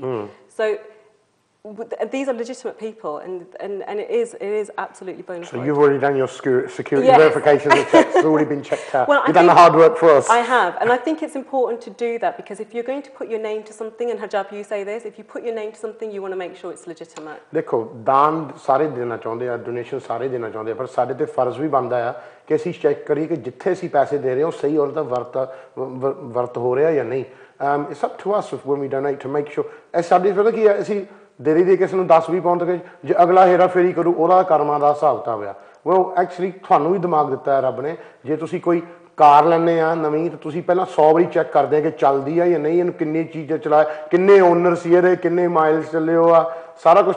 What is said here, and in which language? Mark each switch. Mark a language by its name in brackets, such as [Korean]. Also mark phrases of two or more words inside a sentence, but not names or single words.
[English] So these are legitimate people, and it is absolutely bona fide. So you've already done your security Yes. verification, the checks have already been checked out. Well, You've done the hard work for us. I have, and I think it's important to do that, because if you're going to put your name to something, and Harjap, you say this, if you put your name to something, you want to make sure it's legitimate. [Punjabi] ਦੇਖੋ ਦਾਨ ਸਾਰੇ ਦੇਣਾ ਚਾਹੁੰਦੇ ਆ ਡੋਨੇਸ਼ਨ ਸਾਰੇ ਦੇਣਾ ਚਾਹੁੰਦੇ ਆ ਪਰ ਸਾਡੇ ਤੇ ਫਰਜ਼ ਵੀ ਬਣਦਾ ਆ ਕਿ ਅਸੀਂ ਚੈੱਕ ਕਰੀਏ ਕਿ ਜਿੱਥੇ ਅਸੀਂ ਪੈਸੇ ਦੇ ਰਹੇ ਹਾਂ ਉਹ ਸਹੀ ਔਰ ਦਾ ਵਰਤ ਹੋ ਰਿਹਾ ਜਾਂ ਨਹੀਂ [English] it's up to us when we donate to make sure [Punjabi] ਇਹ ਸਾਡੀ ਫਿਰ ਕੀ ਹੈ ਅਸੀਂ ਦੇਰੀ ਦੇ ਕਿਸੇ ਨੂੰ 10-20 ਪਾਉਂਡ ਤੱਕ ਜੇ ਅਗਲਾ ਹੇਰਾ ਫੇਰੀ ਕਰੂ ਉਹਦਾ ਕਰਮਾਂ ਦਾ ਹਿਸਾਬ ਕਿਤਾਬ ਆ ਉਹ ਐਕਚੁਅਲੀ ਤੁਹਾਨੂੰ ਵੀ ਦਿਮਾਗ ਦਿੱਤਾ ਹੈ ਰੱਬ ਨੇ ਜੇ ਤੁਸੀਂ ਕੋਈ ਕਾਰ ਲੈਣੇ ਆ ਨਵੀਂ ਤਾਂ ਤੁਸੀਂ ਪਹਿਲਾਂ 100 ਵਾਰੀ ਚੈੱਕ ਕਰਦੇ ਆ ਕਿ ਚੱਲਦੀ ਆ ਜਾਂ ਨਹੀਂ ਇਹਨੂੰ ਕਿੰਨੀ ਚੀਜ਼ਾਂ ਚਲਾਏ ਕਿੰਨੇ ਓਨਰ ਸੀ ਇਹਦੇ ਕਿੰਨੇ ਮਾਈਲਸ ਚੱਲੇ ਹੋ ਆ ਸਾਰਾ ਕੁਝ